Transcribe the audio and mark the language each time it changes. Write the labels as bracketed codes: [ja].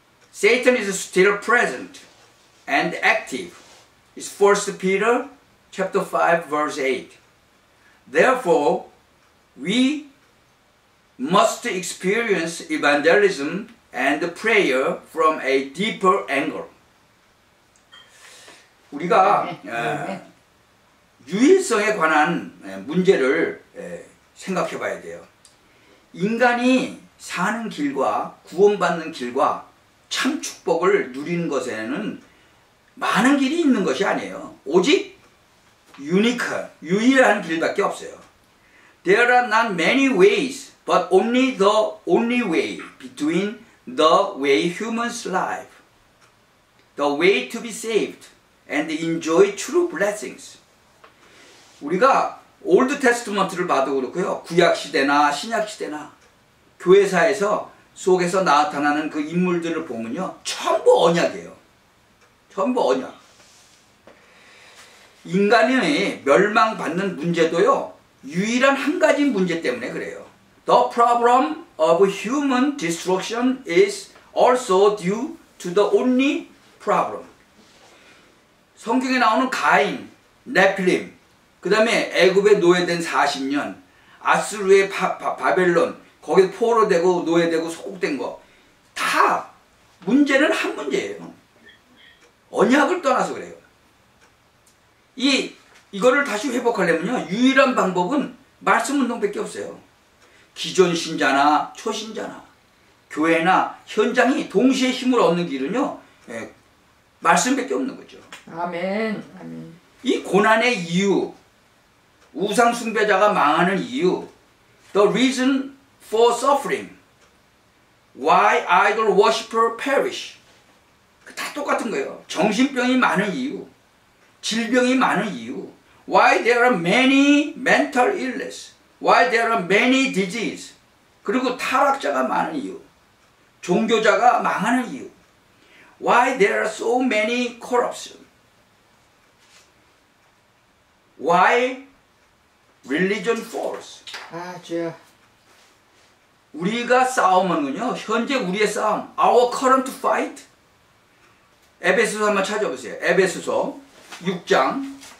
[en] Satan is still present and active. It's 1 Peter chapter 5 verse 8. Therefore, we must experience evangelism and prayer from a deeper angle. [ko] 우리가 유일성에 관한 문제를 생각해 봐야 돼요. 인간이 사는 길과 구원받는 길과 참 축복을 누리는 것에는 많은 길이 있는 것이 아니에요. 오직 유일한 길밖에 없어요. [en] There are not many ways, but only the only way between the way humans live, the way to be saved and enjoy true blessings. [ko] 우리가 올드 테스트먼트를 봐도 그렇고요. 구약 시대나 신약 시대나 교회사에서 속에서 나타나는 그 인물들을 보면요. 전부 언약이에요. 전부 언약. 인간이 멸망받는 문제도요. 유일한 한 가지 문제 때문에 그래요. [en] The problem of human destruction is also due to the only problem. [ko] 성경에 나오는 가인, 네필림, 그 다음에 애굽에 노예된 40년, 아수르의 바벨론, 거기에 포로되고 노예되고 소국된 거, 다 문제는 한 문제예요. 언약을 떠나서 그래요. 이거를 다시 회복하려면요, 유일한 방법은 말씀 운동밖에 없어요. 기존 신자나 초신자나 교회나 현장이 동시에 힘을 얻는 길은요, 말씀밖에 없는 거죠. 아멘. 아멘. 이 고난의 이유, 우상 숭배자가 망하는 이유, [en] the reason for suffering, why idol worshiper perish, [ko] 다 똑같은 거예요. 정신병이 많은 이유, 질병이 많은 이유, [en] why there are many mental illness, why there are many disease, [ko] 그리고 타락자가 많은 이유, 종교자가 망하는 이유, [en] why there are so many corruption, why religion falls. [ko] 아, 주여. 우리가 싸움은요, 현재 우리의 싸움, [en] our current fight. [ko] 에베소서 한번 찾아보세요. 에베소서 6장.